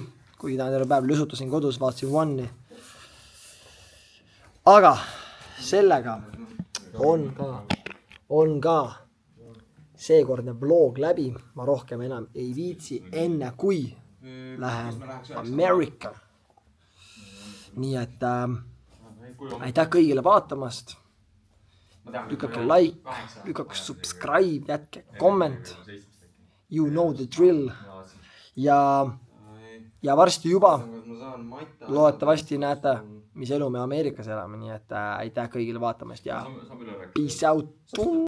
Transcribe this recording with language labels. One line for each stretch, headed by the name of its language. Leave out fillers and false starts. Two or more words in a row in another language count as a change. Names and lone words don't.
Estonian: Kuigi täna terve päev lüsutasin kodus, vaatasin One'i. Aga sellega on ka seekordne vlog läbi. Ma rohkem enam ei viitsi enne kui lähen America. Nii et aitäh kõigile vaatamast. Lükake like, lükake subscribe, jätke comment.
English: You know the drill.
Estonian: Ja varsti juba loodetavasti näete, mis elu me Ameerikas elame. Nii et aitäh kõigile vaatamast ja
English: peace out.